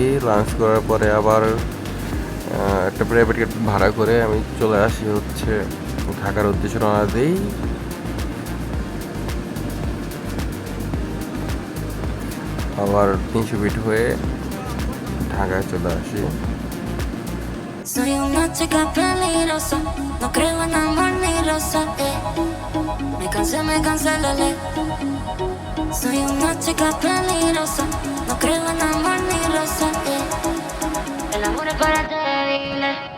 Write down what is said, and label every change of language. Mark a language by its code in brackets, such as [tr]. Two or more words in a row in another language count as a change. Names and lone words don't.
[bn] লাঞ্চ করার পরে আবার একটা প্রাইভেট গাড়ি ভাড়া করে আমি চলে আসি হচ্ছে ঢাকার উদ্দেশ্যে রওনা দিই। আবার 300 ফিট হয়ে ঢাকায় চলে আসি। [es] Soy una chica peligrosa, no creo en amor ni rosa, me cansé, lele. Soy una chica peligrosa, no creo en amor ni rosa, el amor es para débiles.